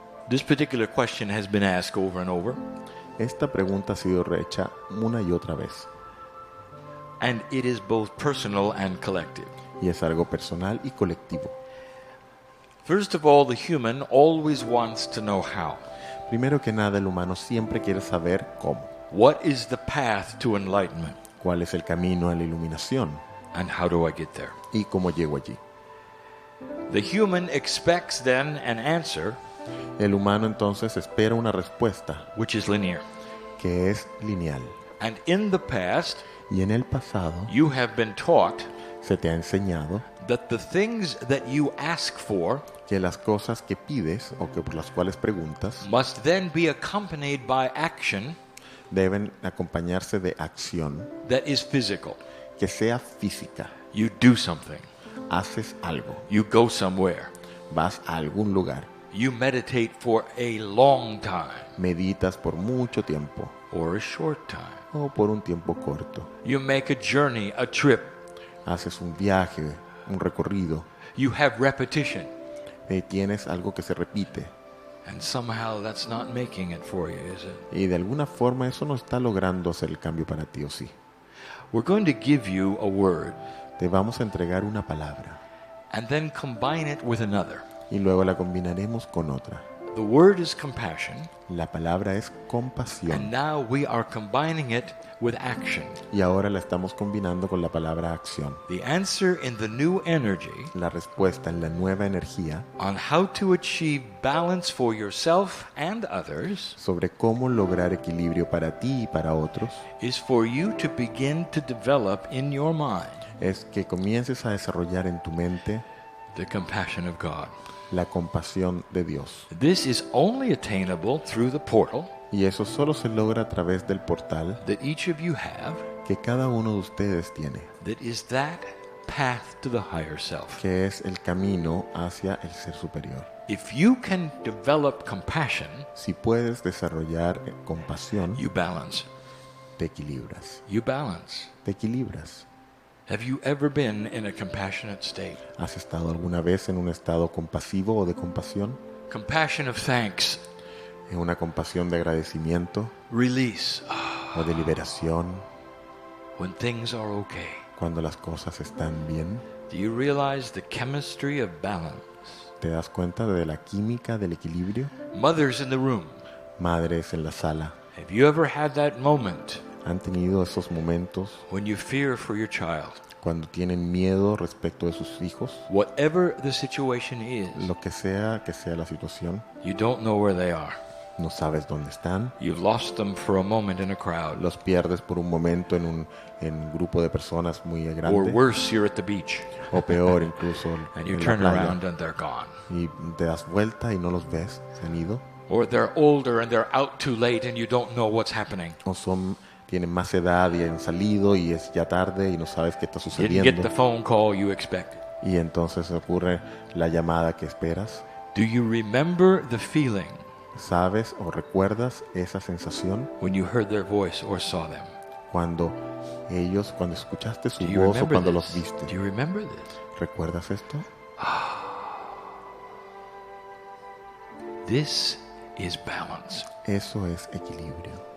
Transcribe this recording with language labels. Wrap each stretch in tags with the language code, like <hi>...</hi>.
<en>This particular question has been asked over and over,</en> <es>Esta pregunta ha sido rehecha una y otra vez</es> <en>and it is both personal and collective.</en> <es>y es algo personal y colectivo.</es> <en>First of all, the human always wants to know how.</en> <es>Primero que nada, el humano siempre quiere saber cómo.</es> <en>What is the path to enlightenment?</en> <es>¿Cuál es el camino a la iluminación?</es> <en>And how do I get there?</en> <es>¿Y cómo llego allí?</es> <en>The human expects then an answer</en> <es>El humano entonces espera una respuesta</es> <en>which is linear.</en> <es>que es lineal.</es> <en>And in the past,</en> <es>Y en el pasado</es> <en>you have been taught</en> <es>se te ha enseñado</es> <en>that the things that you ask for</en> <es>que las cosas que pides o que por las cuales preguntas</es> <en>must then be accompanied by action</en> <es>deben acompañarse de acción</es> <en>that is physical.</en> <es>que sea física.</es> <en>You do something.</en> <es>Haces algo,</es> <en>You go somewhere.</en> <es>vas a algún lugar,</es> <en>You meditate for a long time</en> <es>meditas por mucho tiempo</es> <en>or a short time.</en> <es>o por un tiempo corto.</es> <en>You make a journey, a trip.</en> <es>Haces un viaje, un recorrido,</es> <en>You have repetition.</en> <es>tienes algo que se repite</es> <en>And somehow that's not making it for you, is it?</en> <es>y de alguna forma eso no está logrando hacer el cambio para ti, ¿o sí?</es> <en>We're going to give you a word</en> <es>Te vamos a entregar una palabra</es> <en>and then combine it with another.</en> <es>y luego la combinaremos con otra.</es> <en>The word is compassion,</en> <es>La palabra es</es> <en>and</en> <es>compasión</es> <en>now we are combining it with action.</en> <es>y ahora la estamos combinando con la palabra acción.</es> <en>The answer in the new energy</en> <es>La respuesta en la nueva energía</es> <en>on how to achieve balance for yourself and others</en> <es>sobre cómo lograr equilibrio para ti y para otros</es> <en>is for you to begin to develop in your mind</en> <es>es que comiences a desarrollar en tu mente</es> <en>the compassion of God.</en> <es>la compasión de Dios.</es> <en>This is only attainable through the portal</en> <es>Y eso solo se logra a través del portal</es> <en>that each of you have,</en> <es>que cada uno de ustedes tiene,</es> <en>that is that path to the higher self.</en> <es>que es el camino hacia el ser superior.</es> <en>If you can develop compassion,</en> <es>Si puedes desarrollar compasión,</es> <en>you balance.</en> <es>te equilibras.</es> <en>You balance.</en> <es>Te equilibras.</es> <en>Have you ever been in a compassionate state?</en> <es>¿Has estado alguna vez en un estado compasivo o de compasión?</es> <en>Compassion of thanks,</en> <es>¿En una compasión de agradecimiento</es> <en>release,</en> <es>o de liberación</es> <en>when things are okay.</en> <es>cuando las cosas están bien?</es> <en>Do you realize the chemistry of balance?</en> <es>¿Te das cuenta de la química del equilibrio?</es> <en>Mothers in the room,</en> <es>Madres en la sala,</es> <en>have you ever had that moment</en> <es>¿han tenido esos momentos</es> <en>when you fear for your child?</en> <es>cuando tienen miedo respecto de sus hijos?</es> <en>Whatever the situation is,</en> <es>Lo que sea la situación,</es> <en>you don't know where they are.</en> <es>no sabes dónde están,</es> <en>You've lost them for a moment in a crowd.</en> <es>los pierdes por un momento en un grupo de personas muy</es> <en>Or</en> <es>grande,</es> <en>worse, you're at the beach</en> <es>o peor incluso</es> <en>and you</en> <es>en la</es> <en>turn</en> <es>playa,</es> <en>around and they're gone.</en> <es>y te das vuelta y no los ves, se han ido,</es> <en>Or they're older and they're out too late and you don't know what's happening.</en> <es>o tienen más edad y han salido y es ya tarde y no sabes qué está</es> <en>Didn't</en> <es>sucediendo,</es> <en>get the phone call you expected.</en> <es>y entonces ocurre la llamada que esperas.</es> <en>Do you remember the feeling</en> <es>¿Sabes o recuerdas esa sensación</es> <en>when you heard their voice or saw them?</en> <es>cuando escuchaste su</es> <en>Do you</en> <es>voz o</es> <en>remember</en> <es>cuando</es> <en>this?</en> <es>los viste?</es> <en>Do you remember this?</en> <es>¿Recuerdas esto?</es> <en>This is balance.</en> <es>Eso es equilibrio.</es>